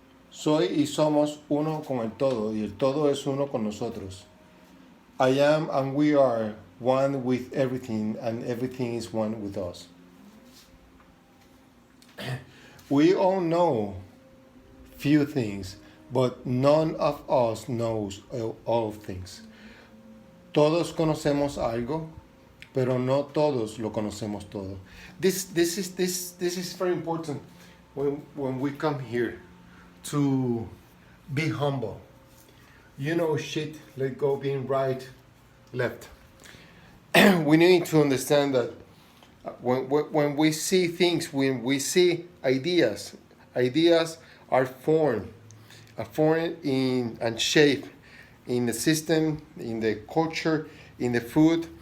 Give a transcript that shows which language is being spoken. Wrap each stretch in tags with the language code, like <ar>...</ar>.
<es>Soy y somos uno con el todo, y el todo es uno con nosotros.</es> <en>I am and we are one with everything, and everything is one with us. We all know few things, but none of us knows all things.</en> <es>Todos conocemos algo, pero no todos lo conocemos todo.</es> <en>This is very important when we come here to be humble. You know shit, let go being right, left. We need to understand that when we see things, when we see ideas are formed in and shaped in the system, in the culture, in the food.</en>